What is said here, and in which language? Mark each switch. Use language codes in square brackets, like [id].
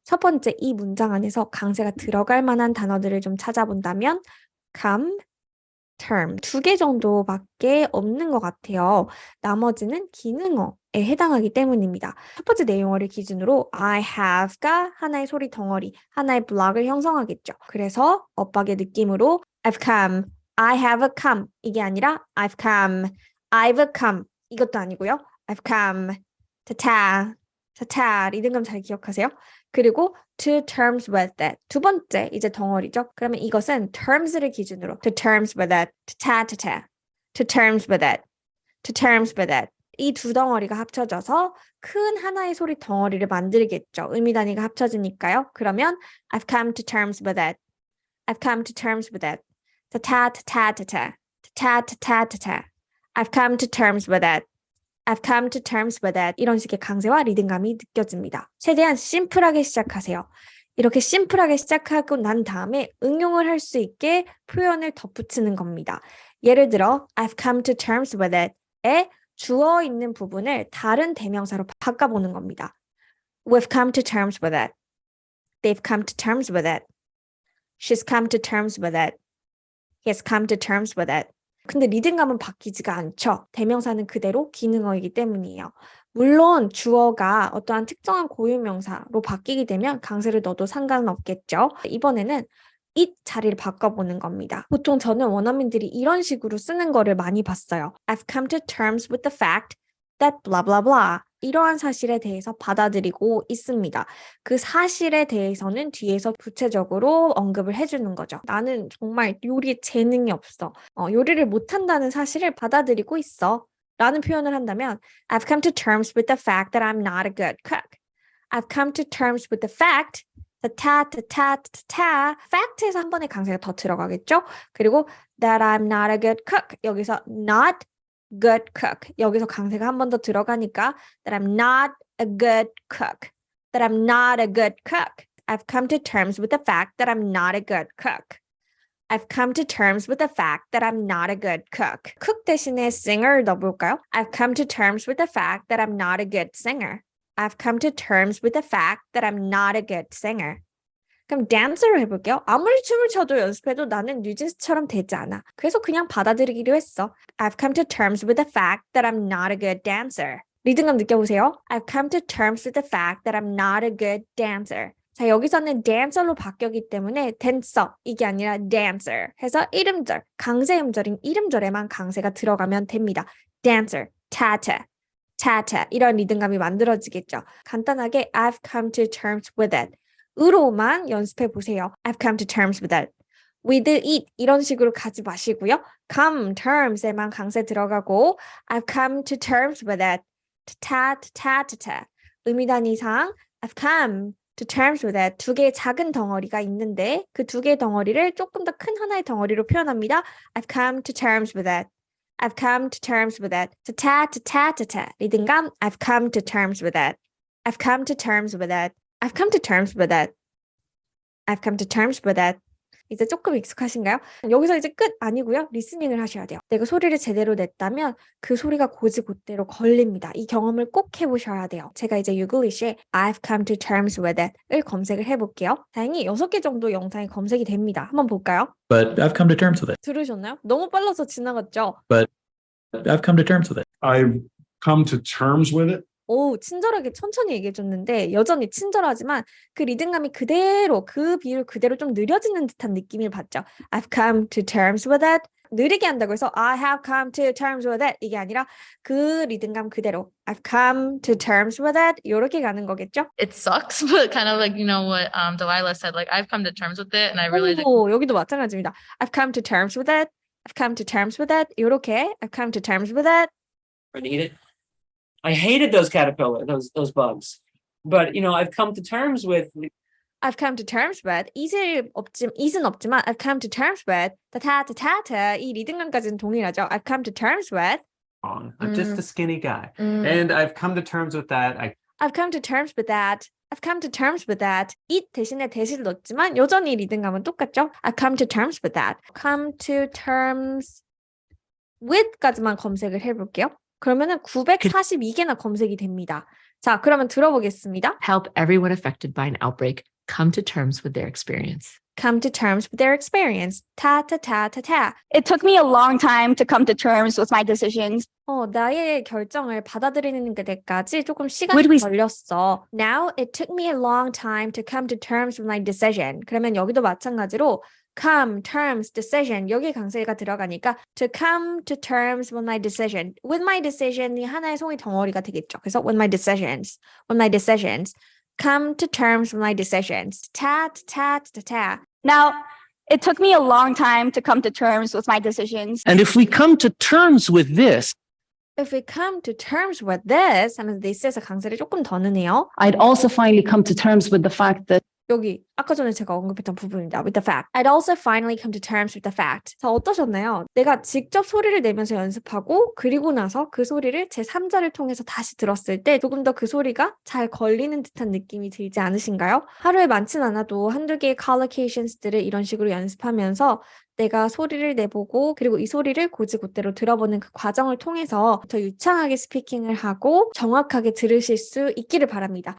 [ko] 첫 번째, 이 문장 안에서 강세가 들어갈 만한 단어들을 좀 찾아본다면 come, term 두 개 정도밖에 없는 것 같아요. 나머지는 기능어에 해당하기 때문입니다. 첫 번째 내용어를 기준으로 [en] I have [ko] 가 하나의 소리 덩어리, 하나의 블록을 형성하겠죠. 그래서 엇박의 느낌으로 [en] I've come, I have come [ko] 이게 아니라 [en] I've come, I've come [ko] 이것도 아니고요. [en] I've come, [ko] 타타, 타타 리듬감 잘 기억하세요. 그리고 [en] to terms with it. [ko] 두 번째 이제 덩어리죠. 그러면 이것은 terms를 기준으로 [en] to terms with it, 타타타, to terms with it, to terms with it. [ko] 이 두 덩어리가 합쳐져서 큰 하나의 소리 덩어리를 만들겠죠. 의미 단위가 합쳐지니까요. 그러면 [en] I've come to terms with it. I've come to terms with it. 타타타타타타, 타타타타타타. I've come to terms with it. I've come to terms with it. [ko] 이런 식의 강세와 리듬감이 느껴집니다. 최대한 심플하게 시작하세요. 이렇게 심플하게 시작하고 난 다음에 응용을 할 수 있게 표현을 덧붙이는 겁니다. 예를 들어 [en] I've come to terms with it [ko] 에 주어 있는 부분을 다른 대명사로 바꿔보는 겁니다. [en] We've come to terms with it. They've come to terms with it. She's come to terms with it. He's come to terms with it. [ko] 근데 리듬감은 바뀌지가 않죠. 대명사는 그대로 기능어이기 때문이에요. 물론 주어가 어떠한 특정한 고유명사로 바뀌게 되면 강세를 넣어도 상관은 없겠죠. 이번에는 it 자리를 바꿔보는 겁니다. 보통 저는 원어민들이 이런 식으로 쓰는 거를 많이 봤어요. [en] I've come to terms with the fact that blah blah blah. [ko] 이러한 사실에 대해서 받아들이고 있습니다. 그 사실에 대해서는 뒤에서 구체적으로 언급을 해주는 거죠. 나는 정말 요리에 재능이 없어. 요리를 못한다는 사실을 받아들이고 있어. 라는 표현을 한다면 [en] I've come to terms with the fact that I'm not a good cook. I've come to terms with the fact 타타타타타 [ko] fact에서 한 번의 강세가 더 들어가겠죠? 그리고 [en] that I'm not a good cook. [ko] 여기서 [en] not good cook. [ko] 여기서 강세가 한 번 더 들어가니까 [en] that I'm not a good cook. That I'm not a good cook. I've come to terms with the fact that I'm not a good cook. I've come to terms with the fact that I'm not a good cook. [ko] cook 대신에 singer를 넣어볼까요? [en] I've come to terms with the fact that I'm not a good singer. I've come to terms with the fact that I'm not a good singer. [ko] 그럼 dance로 해볼게요. 아무리 춤을 춰도 연습해도 나는 뉴진스처럼 되지 않아. 그래서 그냥 받아들이기로 했어. [en] I've come to terms with the fact that I'm not a good dancer. [ko] 리듬감 느껴보세요. [en] I've come to terms with the fact that I'm not a good dancer. [ko] 자, 여기서는 dancer로 바뀌었기 때문에 dancer 이게 아니라 dancer 해서 이름절, 강세 음절인 이름절에만 강세가 들어가면 됩니다. dancer, tata, tata 이런 리듬감이 만들어지겠죠. 간단하게 [en] I've come to terms with it. [ko] 으로만 연습해 보세요. [en] I've come to terms with it. [ko] with it 이런 식으로 가지 마시고요. [en] come terms에만 [ko] 강세 들어가고 [en] I've come to terms with it. ta ta ta ta. [ko] 의미단위상 [en] I've come to terms with it. [ko] 두 개의 작은 덩어리가 있는데 그 두 개의 덩어리를 조금 더 큰 하나의 덩어리로 표현합니다. [en] I've come to terms with it. I've come to terms with it. ta ta ta ta ta. [ko] 리듬감 [en] I've come to terms with it. I've come to terms with it. I've come to terms with it. I've come to terms with it. [ko] 이제 조금 익숙하신가요? 여기서 이제 끝 아니고요. 리스닝을 하셔야 돼요. 내가 소리를 제대로 냈다면 그 소리가 곧이곧대로 걸립니다. 이 경험을 꼭 해보셔야 돼요. 제가 이제 유글리시에 [en] I've come to terms with it [ko] 을 검색을 해볼게요. 다행히 6개 정도 영상이 검색이 됩니다. 한번 볼까요? [en] But I've come to terms with it. [ko] 들으셨나요? 너무 빨라서 지나갔죠? [en] But I've come to terms with it. I've come to terms with it. [ko] 오, 친절하게 천천히 얘기해줬는데 여전히 친절하지만 그 리듬감이 그대로 그 비율 그대로 좀 느려지는 듯한 느낌을 받죠. [en] I've come to terms with it. [ko] 느리게 한다고 해서 [en] I have come to terms with it [ko] 이게 아니라 그 리듬감 그대로 I've come to terms with it 이렇게 가는 거겠죠? [en] It sucks, but kind of like, you know, what Delilah said, like, I've come to terms with it and I really [ko] 오, 여기도 마찬가지입니다. [en] I've come to terms with it. I've come to terms with it. [ko] 이렇게 [en] I've come to terms with it. Need it. I hated those caterpillar, those bugs. But you know, I've come to terms with I've come to terms with [ko] is은 없지만 I've come to terms with 타타타타 이 리듬감까지는 동일하죠. [en] I've come to terms with I'm just a skinny guy. And I've come to terms with that. I've come to terms with that. I've come to terms with that. [ko] it 대신에 대시를 넣었지만 여전히 리듬감은 똑같죠. [en] I've come to terms with that. [ko] come to terms with까지만 검색을 해볼게요. 그러면은 942개나 검색이 됩니다. 자, 그러면 들어보겠습니다. [en] Help everyone affected by an outbreak come to terms with their experience. Come to terms with their experience. 타타타타타. It took me a long time to come to terms with my decisions. [ko] 나의 결정을 받아들이는 데까지 조금 시간이 걸렸어. [en] Now it took me a long time to come to terms with my decision. [ko] 그러면 여기도 마찬가지로 come, terms, decision 여기 강세가 들어가니까 [en] to come to terms with my decision. [ko] With my decision이 하나의 송이 덩어리가 되겠죠. 그래서 [en] with my decisions, come to terms with my decisions. 타, 타, 타, 타. Now, it took me a long time to come to terms with my decisions. And if we come to terms with this, If we come to terms with this [ko] 하면서 this에서 강세를 조금 더 넣네요. [en] I'd also finally come to terms with the fact that [ko] 여기 아까 전에 제가 언급했던 부분입니다. [en] With the fact. I'd also finally come to terms with the fact. [ko] 자, 어떠셨나요? 내가 직접 소리를 내면서 연습하고 그리고 나서 그 소리를 제 3자를 통해서 다시 들었을 때 조금 더 그 소리가 잘 걸리는 듯한 느낌이 들지 않으신가요? 하루에 많진 않아도 한두 개의 collocations들을 이런 식으로 연습하면서 내가 소리를 내보고 그리고 이 소리를 곧이곧대로 들어보는 그 과정을 통해서 더 유창하게 스피킹을 하고 정확하게 들으실 수 있기를 바랍니다.